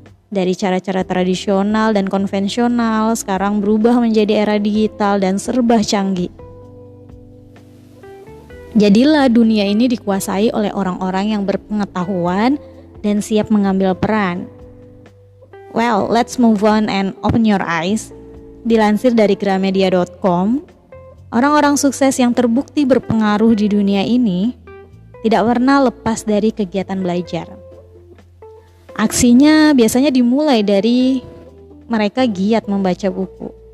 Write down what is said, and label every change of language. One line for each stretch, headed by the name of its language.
Indonesian: Dari cara-cara tradisional dan konvensional sekarang berubah menjadi era digital dan serba canggih. Jadilah dunia ini dikuasai oleh orang-orang yang berpengetahuan dan siap mengambil peran.
English: Well, let's move on and open your eyes.
Indonesian: Dilansir dari gramedia.com, orang-orang sukses yang terbukti berpengaruh di dunia ini tidak pernah lepas dari kegiatan belajar. Aksinya biasanya dimulai dari mereka giat membaca buku.